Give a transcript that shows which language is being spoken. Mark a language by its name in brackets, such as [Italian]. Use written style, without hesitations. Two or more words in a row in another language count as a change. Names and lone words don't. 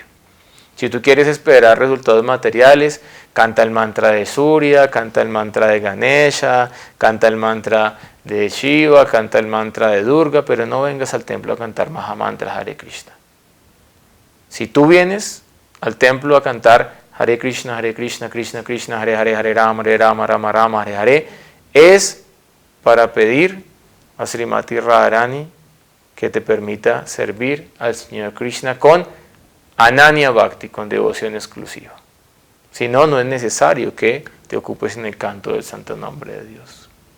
[Spanish] Si tú quieres esperar resultados materiales, canta el mantra de Surya, canta el mantra de Ganesha, canta el mantra de Shiva, canta el mantra de Durga, pero no vengas al templo a cantar Mahamantra Hare Krishna. Si tú vienes al templo a cantar Hare Krishna, Krishna Krishna, Hare Hare, Hare Rama, Rama Rama, Hare Hare, es para pedir a Srimati Radharani que te permita servir al Señor Krishna con [Sanskrit] Ananya Bhakti, [Spanish] con devoción exclusiva. Si no, no es necesario que te ocupes en el canto del santo nombre de Dios.